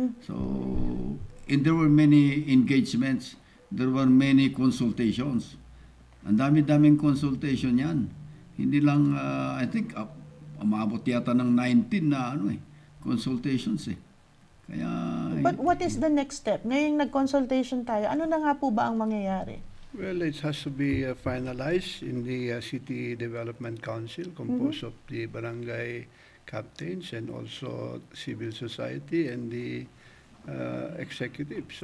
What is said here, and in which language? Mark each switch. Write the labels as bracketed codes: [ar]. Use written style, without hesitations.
[en] So, and there were many engagements, there were many consultations. [tl] Ang dami-daming consultation yan. Hindi lang, [en] I think, [tl] umabot yata ng 19 na consultations Kaya... [en] But what is the next step? [tl] Ngayong nag-consultation tayo, ano na nga po ba ang mangyayari? [en] Well, it has to be finalized in the City Development Council composed of the barangay captains and also civil society and the executive.